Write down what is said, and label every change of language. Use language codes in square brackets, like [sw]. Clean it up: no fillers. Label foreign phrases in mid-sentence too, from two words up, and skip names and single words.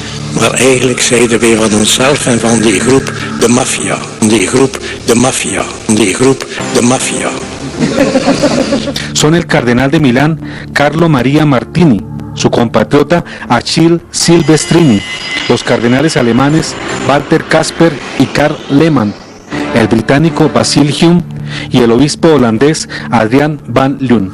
[nl] Maar eigenlijk zeiden wij van onszelf en van die groep de maffia. Die groep de maffia. Die groep de maffia. [es] Son el cardenal de Milán, Carlo Maria Martini, su compatriota Achille Silvestrini, los cardenales alemanes Walter Kasper y Karl Lehmann, el británico Basil Hume y el obispo holandés Adrian van Loon.